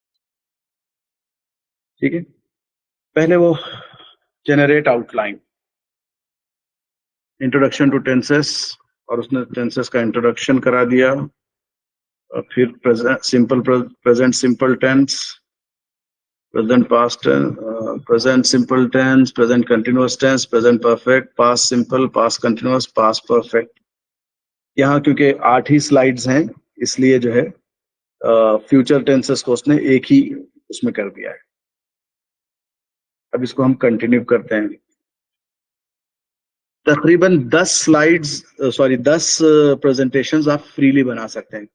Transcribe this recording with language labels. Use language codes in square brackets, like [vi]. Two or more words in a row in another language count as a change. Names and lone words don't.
[ur] ٹھیک ہے، پہلے وہ [en] generate outline, introduction to tenses, [ur] اور اس نے ٹینسس کا انٹروڈکشن کرا دیا. اور پھر [en] simple present simple tense, present past tense, present simple tense, present continuous tense, present perfect, past simple, past continuous, past perfect. [ur] یہاں کیونکہ 8 ہی سلائیڈز ہیں اس لیے جو ہے [en] future tenses [ur] کو اس نے ایک ہی اس میں کر دیا ہے. اب اس کو ہم کنٹینیو کرتے ہیں. تقریباً 10 پریزنٹیشنز آپ فریلی بنا سکتے ہیں.